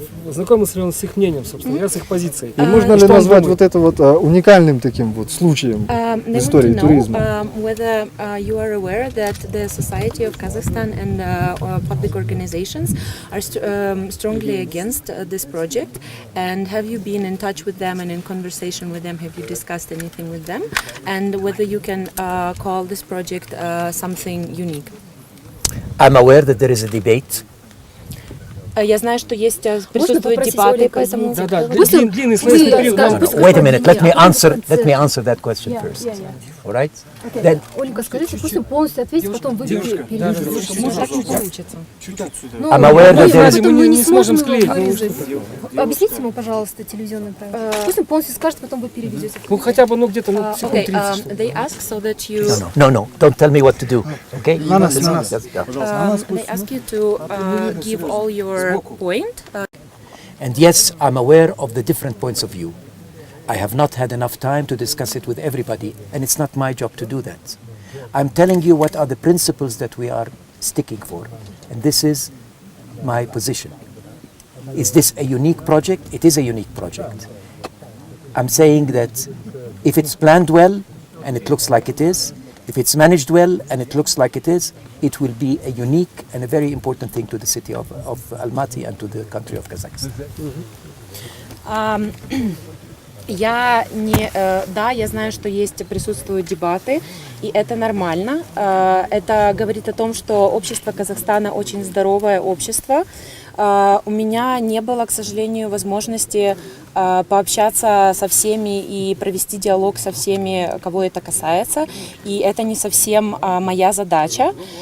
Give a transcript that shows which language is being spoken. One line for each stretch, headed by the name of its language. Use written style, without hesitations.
Russian: Знакомился ли он с их мнением, собственно, с их позицией? И можно ли назвать вот это вот уникальным таким вот случаем в истории туризма?
English: Whether you are aware that the Society of Kazakhstan and public organizations are strongly against this project, and have you been in touch with them and in conversation with them? Have you discussed anything with them? And whether you can call this project something unique? I'm aware that there is a debate.
Russian: Я знаю, что есть присутствуют дебаты, поэтому... Да, длинный словесный период.
English: Wait a minute, let me answer that question first. All right? Then,
Russian: Ольга, скажите, пусть он полностью ответит, потом вы переведете. Может, так не получится.
English: I'm aware that there is...
Russian: Мы не сможем склеить. Объясните ему, пожалуйста, телевизионный проект. Пусть он полностью скажет, потом вы переведете. Ну хотя бы, где-то секунд
English: Okay,
Russian: 30.
English: they ask so that you... No, don't tell me what to do, okay?
Russian: На нас.
English: They ask you to give all your point. And yes, I'm aware of the different points of view. I have not had enough time to discuss it with everybody, and it's not my job to do that. I'm telling you what are the principles that we are sticking for, and this is my position. Is this a unique project? It is a unique project. I'm saying that if it's planned well, and it looks like it is, if it's managed well and it looks like it is, it will be a unique and a very important thing to the city of Almaty and to the country of Kazakhstan.
Russian: Я знаю, что присутствуют дебаты, и это нормально. Это говорит о том, что общество Казахстана очень здоровое общество. У меня не было, к сожалению, возможности пообщаться со всеми и провести диалог со всеми, кого это касается, и это не совсем моя задача.